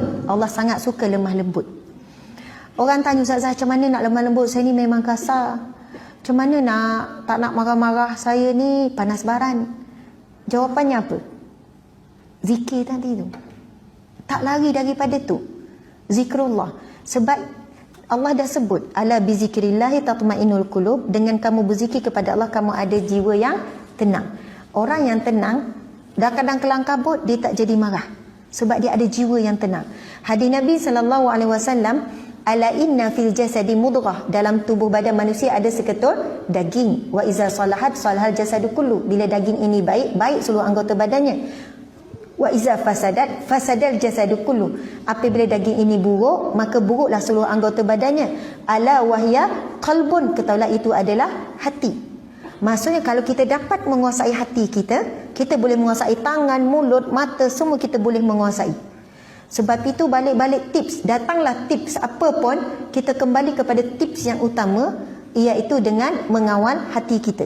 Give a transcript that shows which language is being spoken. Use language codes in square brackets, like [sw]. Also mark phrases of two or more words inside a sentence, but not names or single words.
[ms] Allah sangat suka lemah lembut. Orang tanya, Ustazah, macam mana nak lemah lembut? Saya ni memang kasar. Macam mana nak tak nak marah-marah? Saya ni panas baran. Jawapannya apa? Zikir tadi tu. Tak lari daripada tu. Zikrullah. Sebab Allah dah sebut, [ar] ala bi zikrillahi tatma'innul qulub. [ms] Dengan kamu berzikir kepada Allah, kamu ada jiwa yang tenang. Orang yang tenang, dah kadang kelang kabut, dia tak jadi marah. Sebab dia ada jiwa yang tenang. Hadis Nabi SAW, [ar] ala inna fil jasadi mudghah, [ms] dalam tubuh badan manusia ada seketul daging. [ar] Wa iza salahat salahal jasadu kullu, [ms] bila daging ini baik, baik seluruh anggota badannya. [ar] Wa iza fasadat fasadal jasadu kullu, [ms] apabila daging ini buruk, maka buruklah seluruh anggota badannya. [ar] Ala wahya qalbun, [ms] ketahuilah itu adalah hati. Maksudnya kalau kita dapat menguasai hati kita, kita boleh menguasai tangan, mulut, mata, semua kita boleh menguasai. Sebab itu balik-balik tips, datanglah tips apa pun, kita kembali kepada tips yang utama, iaitu dengan mengawal hati kita.